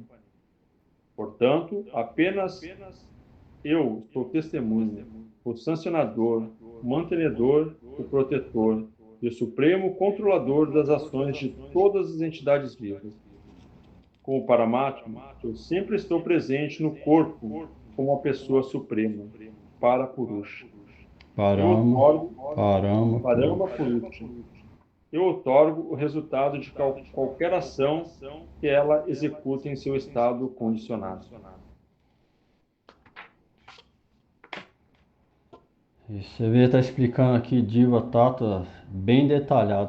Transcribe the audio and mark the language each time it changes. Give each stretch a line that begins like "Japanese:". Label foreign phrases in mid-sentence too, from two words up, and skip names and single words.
Portuguese: Portanto, apenas eu sou testemunha, o sancionador, o mantenedor, o protetor e o supremo controlador das ações de todas as entidades vivas. Como Paramatma, eu sempre estou presente no corpo como a pessoa suprema, Parapurusha. Eu Parama, otorgo parama, Parama purusha. Purusha. Eu otorgo o resultado de qualquer ação que ela executa em seu estado condicionado. E você vê, está explicando aqui Diva Tata bem detalhado.